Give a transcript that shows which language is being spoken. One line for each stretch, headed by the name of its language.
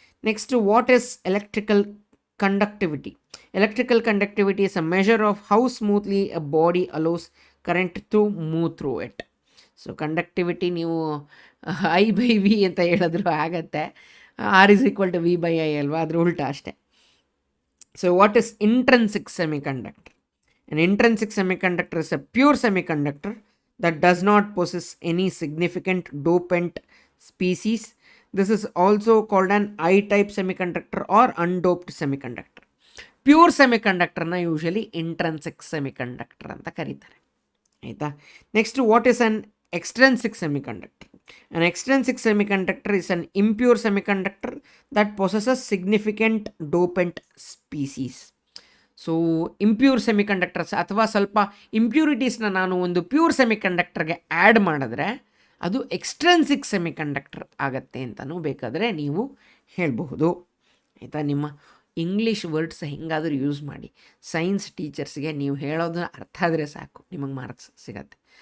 English: Next what is electrical conductivity. Electrical conductivity is a measure of how smoothly a body allows current to move through it.
Kannada: So conductivity ನೀವು I/V ಅಂತ ಹೇಳಿದ್ರು ಆಗತ್ತೆ, R=V/I ಅಲ್ವಾ, ಅದ್ರ ಉಲ್ಟಾ ಅಷ್ಟೇ.
English: So what is intrinsic semiconductor. An intrinsic semiconductor is a pure semiconductor that does not possess any significant dopant species. This is also called an I-type semiconductor or undoped semiconductor.
Kannada: Pure ಸೆಮಿಕಂಡಕ್ಟರ್ನ usually intrinsic semiconductor ಅಂತ ಕರೀತಾರೆ. ಆಯಿತಾ.
English: Next, what is an extrinsic semiconductor. An extrinsic semiconductor is an impure semiconductor that possesses significant dopant species.
Kannada: So impure semiconductors ಅಥವಾ ಸ್ವಲ್ಪ ಇಂಪ್ಯೂರಿಟೀಸ್ನ ನಾನು ಒಂದು pure ಸೆಮಿಕಂಡಕ್ಟರ್ಗೆ add ಮಾಡಿದ್ರೆ ಅದು ಎಕ್ಸ್ಟ್ರೆನ್ಸಿಕ್ ಸೆಮಿಕಂಡಕ್ಟರ್ ಆಗತ್ತೆ ಅಂತಲೂ ಬೇಕಾದರೆ ನೀವು ಹೇಳಬಹುದು. ಆಯಿತಾ. ನಿಮ್ಮ ಇಂಗ್ಲೀಷ್ ವರ್ಡ್ಸ್ ಹೆಂಗಾದರೂ ಯೂಸ್ ಮಾಡಿ. ಸೈನ್ಸ್ ಟೀಚರ್ಸ್ಗೆ ನೀವು ಹೇಳೋದನ್ನ ಅರ್ಥ ಆದರೆ ಸಾಕು, ನಿಮಗೆ ಮಾರ್ಕ್ಸ್ ಸಿಗತ್ತೆ.